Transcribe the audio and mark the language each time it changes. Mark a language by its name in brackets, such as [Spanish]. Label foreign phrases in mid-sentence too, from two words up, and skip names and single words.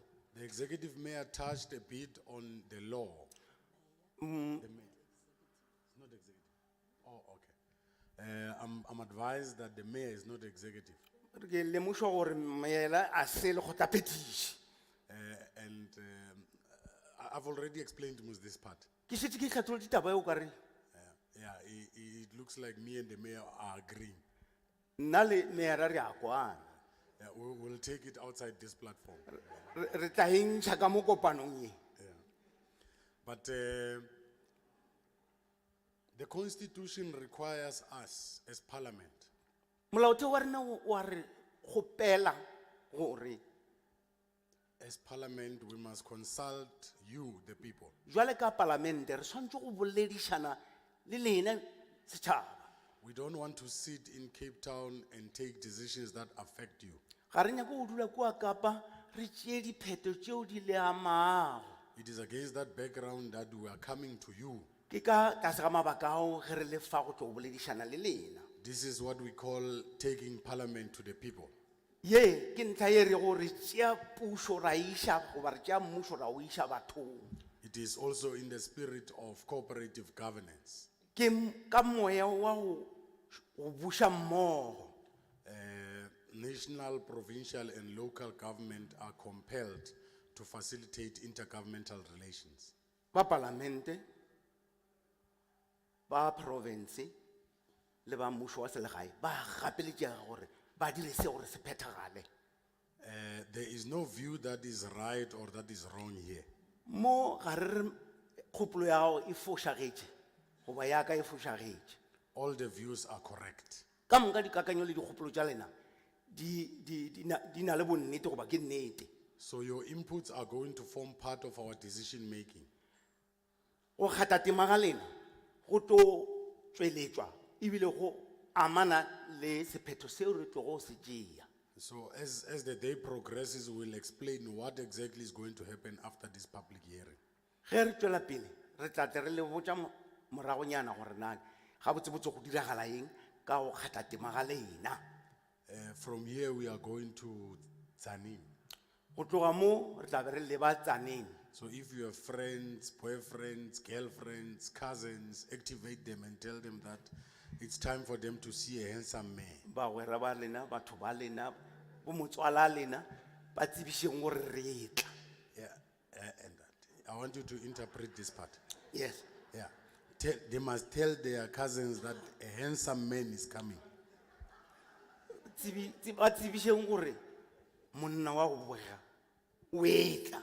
[English] The executive mayor touched a bit on the law. The mayor. It's not executive. Oh, okay. I'm advised that the mayor is not executive. [Northern Sotho] ke lemošwa gore meela a se le kgotlaphethiši [English] And I've already explained to Ms. this part. [Northern Sotho] ke šetse ke tlhatlholo ditaba eo ka re [English] Yeah, it looks like me and the mayor are agreeing. [Northern Sotho] nna le meera re a kwana [English] Yeah, we'll take it outside this platform. [Northern Sotho] re tla e ntšha ka mo kopanong ye [English] But the Constitution requires us as Parliament [Northern Sotho] molaotheo wa rena wa re kgopela gore [English] as Parliament, we must consult you, the people. [Northern Sotho] jwale ka palamente re tshwanetse go boledišana le lena setšhaba [English] We don't want to sit in Cape Town and take decisions that affect you. [Northern Sotho] ga re nyake go dula kua kapa re tšee dipheto tšeo di le amago [English] It is against that background that we are coming to you [Northern Sotho] ke ka tlase ga mabaka ao ge re le fa go tlo boledišana le lena [English] This is what we call taking parliament to the people. [Northern Sotho] Ye, ke ntlha e re gore tšea pušo ra iša goba re tšea mmušo ra o iša bathong. [English] It is also in the spirit of cooperative governance. [Northern Sotho] Ke ka moya wa go buša mmogo. [English] National, provincial, and local government are compelled to facilitate intergovernmental relations. [Northern Sotho] Ba parlamente, ba province, le ba mmušo wa selegae ba gapeletšega gore ba dire se gore se phethagale. [English] There is no view that is right or that is wrong here. [Northern Sotho] Mo ga re re kgopolo ya gago e fošagetše goba yaka e fošagetše. [English] All the views are correct. [Northern Sotho] Ka moka dikakanyo le dikgopolo tša lena di na le bonnete goba ke nnete. [English] So your inputs are going to form part of our decision making. [Northern Sotho] Go kgatha tema ga lena go tlo tšweletšwa ebile go amana le sephetho seo re tlo go se tšea. [English] So as the day progresses, we'll explain what exactly is going to happen after this public hearing. [Northern Sotho] Ge re tšwela pele re tla tle re le botša moragonyana gore na gabotsebotse go diragala eng ka go kgatha tema ga lena. [English] From here, we are going to Tsanin. [Northern Sotho] Go tloga mo re tla be re leba Tsaneng. [English] So if you have friends, boyfriends, girlfriends, cousins, activate them and tell them that it's time for them to see a handsome man. [Northern Sotho] Bagwera ba lena batho ba lena bo motswala lena ba tsebisheng gore re tla. [English] Yeah, and that. I want you to interpret this part. Yes. Yeah, they must tell their cousins that a handsome man is coming. [Northern Sotho] Ba tsebisheng gore monna wa go boga o etla.